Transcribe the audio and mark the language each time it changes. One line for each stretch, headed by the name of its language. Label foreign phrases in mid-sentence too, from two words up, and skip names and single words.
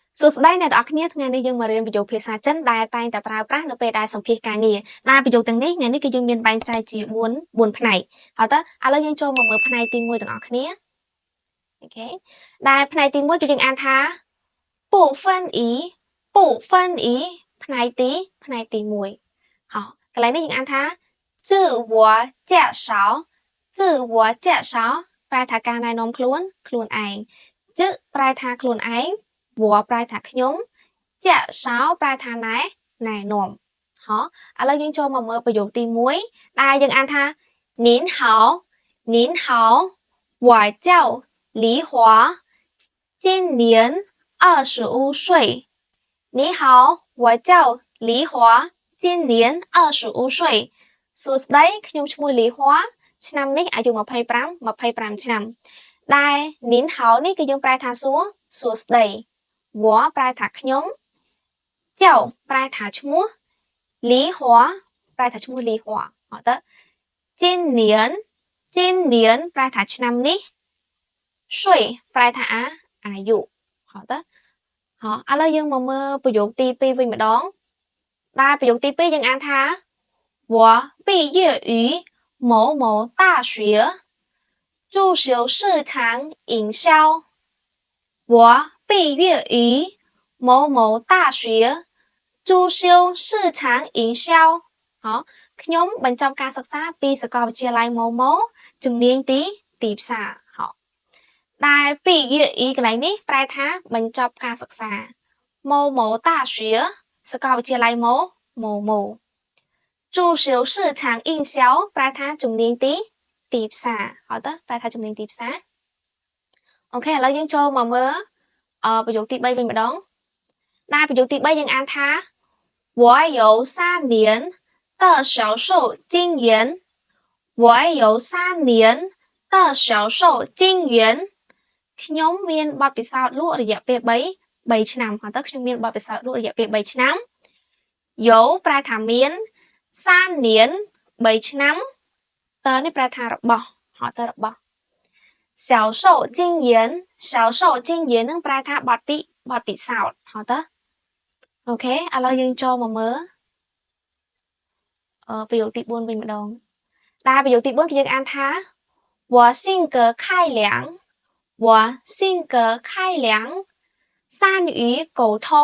Khmer: សួស្តីអ្នកទាំងអស់គ្នាថ្ងៃនេះយើងមករៀនប្រយោគភាសាចិនដែលតែងតែប្រើប្រាស់នៅពេលដែលសម្ភាសការងារដែលប្រយោគទាំងនេះថ្ងៃនេះគឺយើងមានបែងចែកជា4ផ្នែកហើយតើឥឡូវយើងចូលមកមើលផ្នែកទី1ទាំងអស់គ្នាអូខេដែលផ្នែកទី1គឺយើងអានថា部分一ផ្នែកទី1ហ៎កន្លែងនេះយើងអានថា
Chinese: 自我介绍
Khmer: ប្រែថាការណែនាំខ្លួនឯងជឹប្រែថាខ្លួនឯងវ៉ប្រែថាខ្ញុំចាក់សោប្រែថាណែនាំហ៎ឥឡូវយើងចូលមកមើលប្រយោគទី1ដែលយើងអានថា
Chinese: 您好我叫李华今年 25岁你好我叫李华今年25岁
Khmer: សួស្តីខ្ញុំឈ្មោះលី ហួរឆ្នាំនេះអាយុ25ឆ្នាំដែល您好នេះគឺយើងប្រែថាសួស្តីវ៉ប្រែថាខ្ញុំចៅប្រែថាឈ្មោះលីហួរប្រែថាឈ្មោះលីហួរហ៎តើ今年ប្រែថាឆ្នាំនេះ岁ប្រែថាអាយុហ៎តើហ៎ឥឡូវយើងមក មើលប្រយោគទី2វិញម្ដងដែលប្រយោគទី2យើងអានថា
Chinese: 我毕业于某某大学主修市场营销我毕业于某某大学主修市场营销
Khmer: ហ៎ខ្ញុំបញ្ចប់ការសិ ក្សាពីសាកលវិទ្យាល័យ某某ជំនាញទីផ្សារហ៎ដែលពីយាអ៊ីកន្លែងនេះប្រែថាបញ្ចប់ការសិក្សា
Chinese: 某某大学
Khmer: សាកលវិទ្យាល័យ某某主
Chinese: 修市场营销
Khmer: ប្រែថាជំនាញទីផ្សារហ៎តើប្រែថាជំនាញទីផ្សារអូខេឥឡូវយើងចូលមកមើលប្រយោគទី 3វិញម្ដងដែលប្រយោគទី3យើងអានថា
Chinese: 我有3年的销售经验我有3
Khmer: 年的
Chinese: 销售经验
Khmer: ខ្ញុំមានបទពិសោធន៍លក់រយៈពេល3ឆ្នាំហ៎តើខ្ញុំមានបទពិសោធន៍លក់រយៈពេល3ឆ្នាំយោប្រែថាមាន3年3ឆ្នាំតើនេះប្រែថារបស់ហ៎តើរបស់销售经验នឹងប្រែថាបទពិសោធន៍ហ៎តើអូខេឥឡូវយើងចូលមកមើល ប្រយោគទី4វិញម្ដងដែលប្រយោគទី4គឺយើងអានថា
Chinese: 我性格开朗善于沟通